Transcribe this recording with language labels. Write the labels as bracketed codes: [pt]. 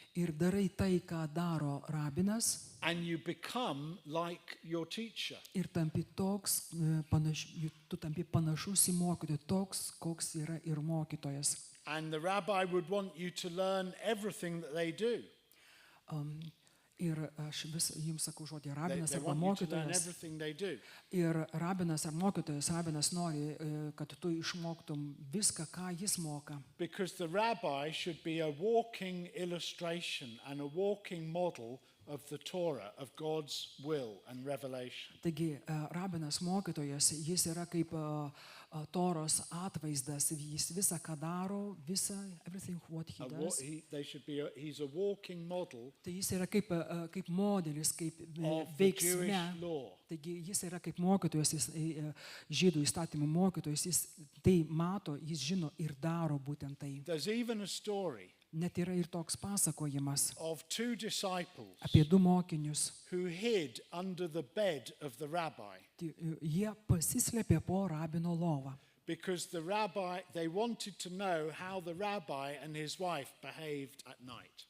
[lt] ir darai tai, ką daro rabinas, [en] and you become like your teacher. [lt] ir tampi toks, tu tampi panašus į mokytoją, toks, koks yra ir mokytojas. [en] And the rabbi would want you to learn everything that they do. [lt] Ir aš vis jums sakau žodį [en] They, [lt] rabinas [en] they [lt] arba [en] want you to learn [lt] mokytojas. [en] everything they do. [lt] Ir rabinas ar mokytojas, rabinas nori, kad tu išmoktum viską, ką jis moka. [en] Because the rabbi should be a walking illustration and a walking model of the Torah, of God's will and revelation. [lt] Taigi, rabinas mokytojas, jis yra kaip Toros atvaizdas, jis visą, ką daro, [en] everything what he does. He's a walking model [lt] Tai jis yra kaip modelis, kaip [en] of the Jewish [lt] veiksme. [en] law. [lt] Taigi jis yra kaip mokytojas, žydų įstatymų mokytojas, jis tai mato, jis žino ir daro būtent tai. [en] There's even a story [lt] Net yra ir toks pasakojimas [en] of two disciples [lt] apie du mokinius. [en] who hid under the bed of the rabbi [lt] Jie pasislėpė po rabino lovą. [en] because they wanted to know how the rabbi and his wife behaved at night.